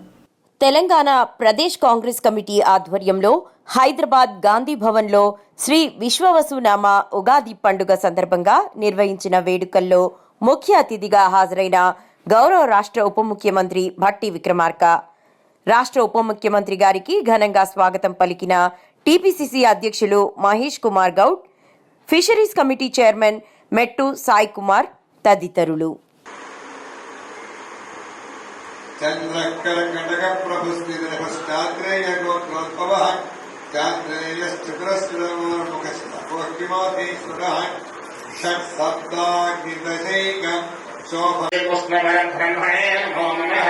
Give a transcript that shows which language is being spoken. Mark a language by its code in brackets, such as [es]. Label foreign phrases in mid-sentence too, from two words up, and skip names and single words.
[te] తెలంగాణ ప్రదేశ్ కాంగ్రెస్ కమిటీ ఆధ్వర్యంలో హైదరాబాద్ గాంధీ భవన్లో శ్రీ విశ్వవసునామ ఉగాది పండుగ సందర్భంగా నిర్వహించిన వేడుకల్లో ముఖ్య అతిథిగా హాజరైన గౌరవ రాష్ట్ర ఉప ముఖ్యమంత్రి భట్టి విక్రమార్క, రాష్ట్ర ఉప ముఖ్యమంత్రి గారికి ఘనంగా స్వాగతం పలికిన టీపీసీసీ అధ్యక్షులు మహేష్ కుమార్ గౌడ్, ఫిషరీస్ కమిటీ చైర్మన్ మెట్టు సాయి కుమార్ తదితరులు. [sa] चंद्रकर्कटक प्रभुस्थितिरपश्चात्रेय गोत्रोद्भवः चात्रेयश्चतुरस्रमुखश्चकोक्तिमोतीश्वरः षट्सप्ताग्निदशैक ब्रह्मणे नमो नमः।